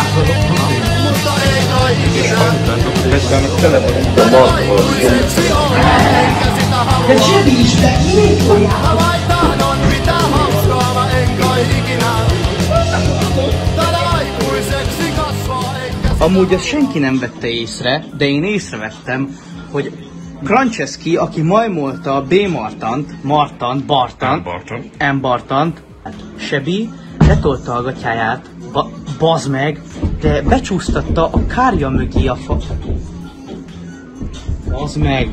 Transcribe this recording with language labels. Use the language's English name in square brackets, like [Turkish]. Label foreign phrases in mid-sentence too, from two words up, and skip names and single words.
[Finnish] Mutta ei kai ikinä. Ja Chevistä, niin mä vain tahdon pitää hauskaa, mä en kai ikinä. Taida aikuiseksi kasvaa, enkä sitä. [Hungarian] Amúgy ezt senki nem vette észre, de én észrevettem, hogy Franceschi, aki majmolta a M. Bartant, Sebi letolta a gatyáját, bazd meg, de becsúsztatta a kárja mögé a bazd meg.